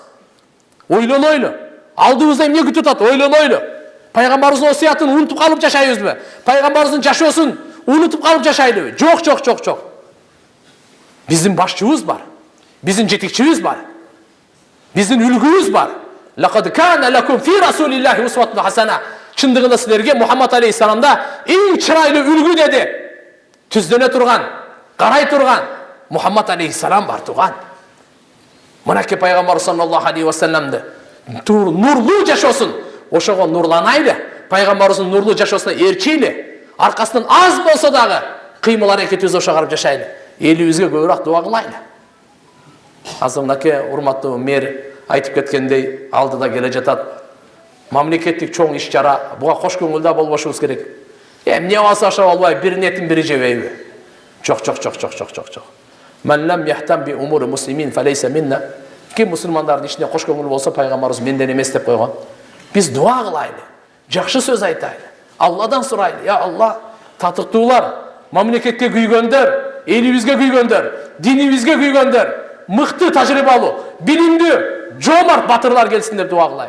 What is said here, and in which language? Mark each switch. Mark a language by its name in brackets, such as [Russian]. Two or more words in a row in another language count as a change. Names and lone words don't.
[Kyrgyz] Ойлонойлу. Алдыбызда эмне күтүп атат? Ойлонойлу. Пайгамбарыбыздын осуятын унутуп калып жашайбызбы? Пайгамбарыбыздын жашоосун унутуп калып жашайлыбы? Жок. Биздин башчыбыз бар. Биздин жетекчибиз бар. Биздин үлгүбүз бар. [Arabic] لقد كان لكم في رسول الله أسوة حسنة. [Kyrgyz] Чындыгында силерге Мухаммад алейхиссаламда эң чырайлуу үлгү деди. Түздөнө турган, карай турган Мухаммад алейхиссалам бар туган. Мынакей пайгамбар [Arabic] صلى الله عليه وسلم [Kyrgyz] нурлуу жашоосун, ошого нурланайлы. Пайгамбарыбыздын нурлуу жашоосуна эрчейли. Аркасынан аз болсо дагы кыймыл аракетибиз ошого карап жашайлы. Элибизге көбүрөөк дуа кылайлы. Азыр мынакей урматтуу мэр айтып кеткендей, алдыда келе жатат. Мамлекеттик чоң иш чара, буга кош көңүлдүү болбошубуз керек. Эмне болсо ошо болбой, бирин этин бири жебейби? Жок. [Arabic] من لم يهتم بأمور المسلمين فليس منا. [Kyrgyz] Ким мусулмандардын ишине кош көңүл болсо, пайгамбарыбыз менден эмес деп койгон. Биз дуа кылайлы, жакшы сөз айтайлы, Алладан сурайлы. Я Алла, татыктуулар, мамлекетке күйгөндөр, элибизге күйгөндөр, динибизге күйгөндөр, мыкты тажрыйбалуу, билимдүү, жоомарт батырлар келсин деп дуа кылайлы.